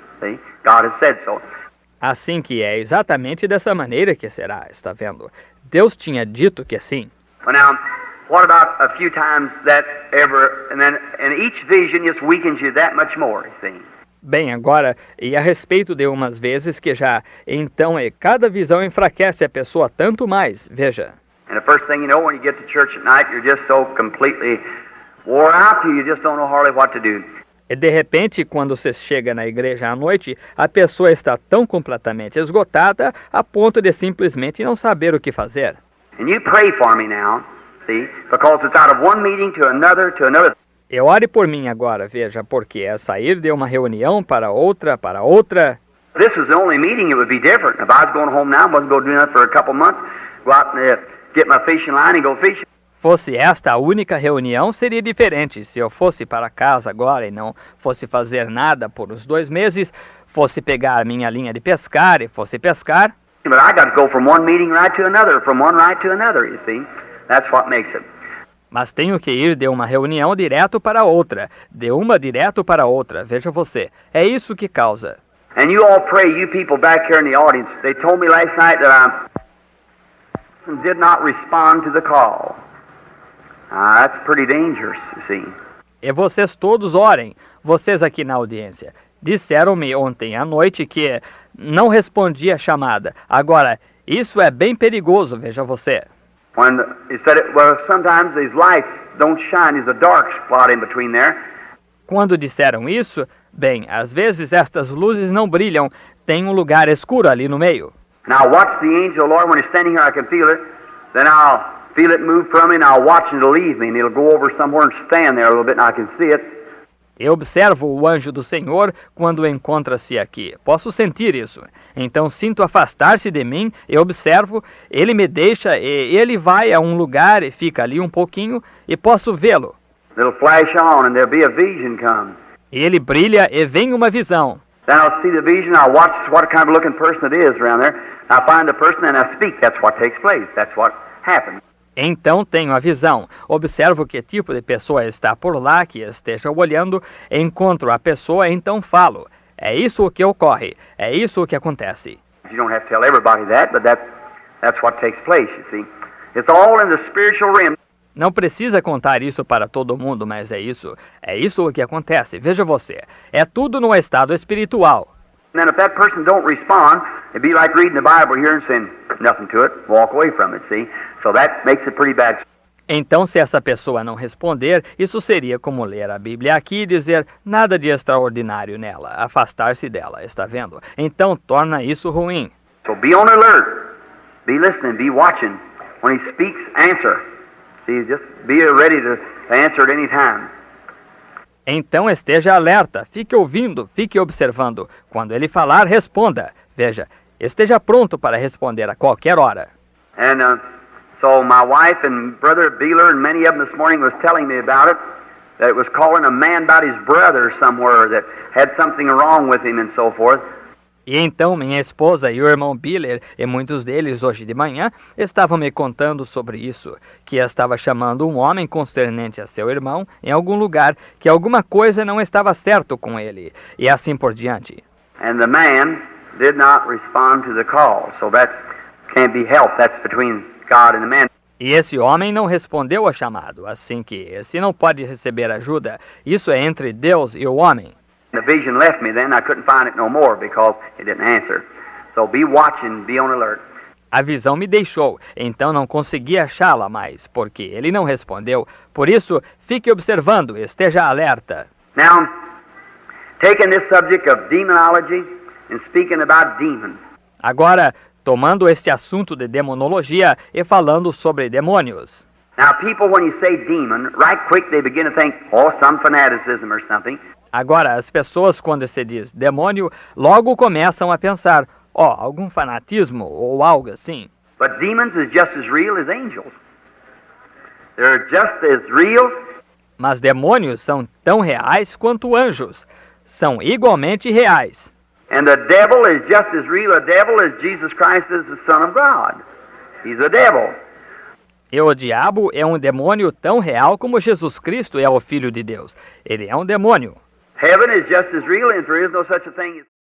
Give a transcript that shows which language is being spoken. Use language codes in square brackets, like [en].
[en] See? God has said so. [pt] Assim que é exatamente dessa maneira que será, está vendo? Deus tinha dito que sim. [en] Well, now, what about a few times that ever, and each vision just weakens you that much more, you see? [pt] Bem, agora, e a respeito de umas vezes que já, então, cada visão enfraquece a pessoa tanto mais, veja. [en] And the first thing you know, when you get to church at night, you're just so completely wore out, you just don't know hardly what to do. [pt] E de repente, quando você chega na igreja à noite, a pessoa está tão completamente esgotada a ponto de simplesmente não saber o que fazer. [en] And you pray for me now, see, because it's out of one meeting to another, to another. [pt] E ore por mim agora, veja, porque é sair de uma reunião para outra, para outra. [en] This is the only meeting, it would be different. If I was going home now, wasn't going to do nothing for a couple of months, go out and get my fishing line and go fishing. [pt] Fosse esta a única reunião, seria diferente. Se eu fosse para casa agora e não fosse fazer nada por uns 2 meses, fosse pegar minha linha de pescar e fosse pescar. [en] But I got to go from one meeting right to another, from one right to another, you see. That's what makes it. [pt] Mas tenho que ir de uma reunião direto para outra, de uma direto para outra, veja você. É isso que causa. [en] And you all pray, you people back here in the audience, they told me last night that I did not respond to the call. That's pretty dangerous, you see. [pt] E vocês todos orem, vocês aqui na audiência. Disseram-me ontem à noite que não respondi a chamada. Agora, isso é bem perigoso, veja você. [en] When he said it, well, sometimes these lights don't shine, there's a dark spot in between there. [pt] Quando disseram isso, bem, às vezes estas luzes não brilham, tem um lugar escuro ali no meio. [en] Now watch the angel, Lord, when he's standing here, I can feel it. Then I'll feel it move from me, and I'll watch it leave me, and it'll go over somewhere and stand there a little bit, and I can see it. [pt] Eu observo o anjo do Senhor quando encontra-se aqui. Posso sentir isso. Então sinto afastar-se de mim, eu observo, ele me deixa e ele vai a um lugar e fica ali um pouquinho e posso vê-lo. [en] It'll flash on and there'll be a vision come. [pt] Ele brilha e vem uma visão. [en] Then I'll see the vision, I'll watch what kind of looking person it is around there. I find the person and I speak. That's what takes place. That's what happens. [pt] Então tenho a visão, observo que tipo de pessoa está por lá, que esteja olhando, encontro a pessoa, então falo. É isso o que ocorre, é isso o que acontece. [en] You don't have to tell everybody that, but that's what takes place, you see. It's all in the spiritual realm. [pt] Não precisa contar isso para todo mundo, mas é isso o que acontece. Veja você, é tudo no estado espiritual. [en] And then if that person don't respond, it'd be like reading the Bible here and saying nothing to it, walk away from it, see? So that makes it pretty bad. [pt] Então, se essa pessoa não responder, isso seria como ler a Bíblia aqui e dizer nada de extraordinário nela, afastar-se dela, está vendo? Então, torna isso ruim. [en] So be on alert, be listening, be watching. When he speaks, answer. See, just be ready to answer at any time. [pt] Então esteja alerta, fique ouvindo, fique observando. Quando ele falar, responda. Veja, esteja pronto para responder a qualquer hora. [en] And so my wife and brother Beeler and many of them this morning was telling me about it. That it was calling a man about his brother somewhere that had something wrong with him and so forth. [pt] E então minha esposa e o irmão Biller, e muitos deles hoje de manhã, estavam me contando sobre isso, que estava chamando um homem concernente a seu irmão em algum lugar, que alguma coisa não estava certo com ele, e assim por diante. [en] And the man did not respond to the call, so that can't be helped. That's between God and the man. [pt] E esse homem não respondeu ao chamado, assim que esse não pode receber ajuda. Isso é entre Deus e o homem. [en] The vision left me then. I couldn't find it no more because he didn't answer. So be watching, be on alert. [pt] A visão me deixou, então não consegui achá-la mais, porque ele não respondeu. Por isso, fique observando, esteja alerta. [en] Now, taking this subject of demonology and speaking about demons. [pt] Agora, tomando este assunto de demonologia e falando sobre demônios. [en] Now, people, when you say demon, right quick they begin to think, oh, some fanaticism or something. [pt] Agora, as pessoas, quando se diz demônio, logo começam a pensar, algum fanatismo ou algo assim. [en] But demons is just as real as angels. They're just as real. [pt] Mas demônios são tão reais quanto anjos. São igualmente reais. [en] And the devil is just as real a devil as Jesus Christ is the Son of God. He's a devil. [pt] E o diabo é um demônio tão real como Jesus Cristo é o Filho de Deus. Ele é um demônio. [en] Heaven is just as real, and there is no such a thing as